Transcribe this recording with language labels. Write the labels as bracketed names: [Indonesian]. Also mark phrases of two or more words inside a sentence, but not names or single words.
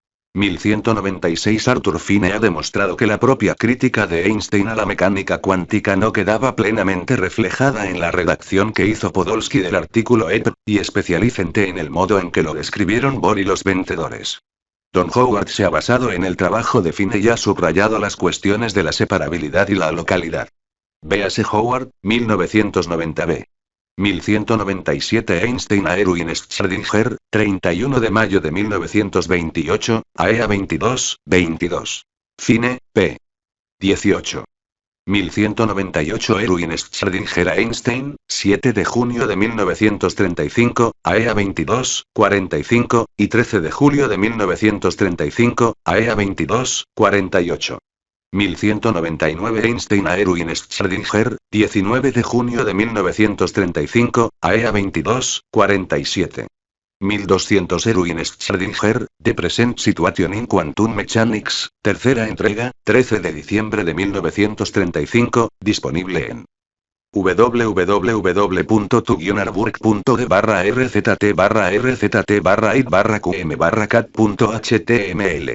[Spanish] 1196 Arthur Finney ha demostrado que la propia crítica de Einstein a la mecánica cuántica no quedaba plenamente reflejada en la redacción que hizo Podolsky del artículo EPR, y especialmente en el modo en que lo describieron Bohr y los vencedores. Don Howard se ha basado en el trabajo de Finney y ha subrayado las cuestiones de la separabilidad y la localidad. Véase Howard, 1990b. 1197 Einstein a Erwin Schrödinger, 31 de mayo de 1928, AEA 22, 22. Finney, p. 18. 1198 Erwin Schrödinger a Einstein, 7 de junio de 1935, AEA 22, 45, y 13 de julio de 1935, AEA 22, 48. 1199 Einstein a Erwin Schrödinger, 19 de junio de 1935, AEA 22, 47. 1200 Erwin Schrödinger, [English] The Present Situation in Quantum Mechanics, [Spanish] tercera entrega, 13 de diciembre de 1935, disponible en www.tugnarburg.de/rzt/it/qm/cat.html.